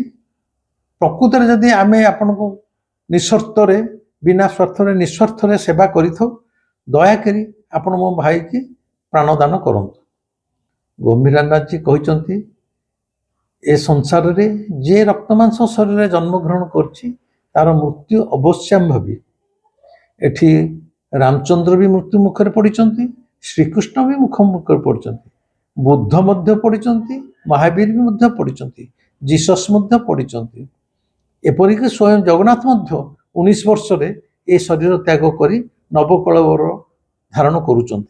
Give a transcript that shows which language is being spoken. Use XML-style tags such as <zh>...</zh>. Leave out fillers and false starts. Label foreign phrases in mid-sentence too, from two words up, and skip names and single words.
<or>ପ୍ରକୃତ ରେ ଯଦି ଆମେ ଆପଣ କୁ ନିସ୍ୱାର୍ଥ ରେ ବିନା ସ୍ୱାର୍ଥ ରେ ନିସ୍ୱାର୍ଥ ରେ ସେବା କରିଥାଉ, ଦୟା କରି ଆପଣ ମୋ ଭାଇ କି ପ୍ରାଣଦାନ କରନ୍ତୁ। ଗମ୍ଭୀରନାଥ ଜୀ କହୁଛନ୍ତି ଏ ସଂସାର ରେ ଯେ ରକ୍ତମାଂସ ଶରୀର ରେ ଜନ୍ମ ଗ୍ରହଣ କରିଛି ତାର ମୃତ୍ୟୁ ଅବଶ୍ୟମ ଭାବୀ ଏଠି ରାମଚନ୍ଦ୍ର ବି ମୃତ୍ୟୁ ମୁଖରେ ପଡ଼ିଛନ୍ତି, ଶ୍ରୀକୃଷ୍ଣ ବି ମୁଖରେ ପଡ଼ିଛନ୍ତି, ବୁଦ୍ଧ ମଧ୍ୟ ପଡ଼ିଛନ୍ତି, ମହାବୀର ବି ମଧ୍ୟ ପଡ଼ିଛନ୍ତି, ଜିସସ୍ ମଧ୍ୟ ପଡ଼ିଛନ୍ତି। ଏପରିକି ସ୍ୱୟଂ ଜଗନ୍ନାଥ ମଧ୍ୟ 19 ବର୍ଷରେ ଏ ଶରୀର ତ୍ୟାଗ କରି ନବକଳେବର ଧାରଣ କରୁଛନ୍ତି।</or>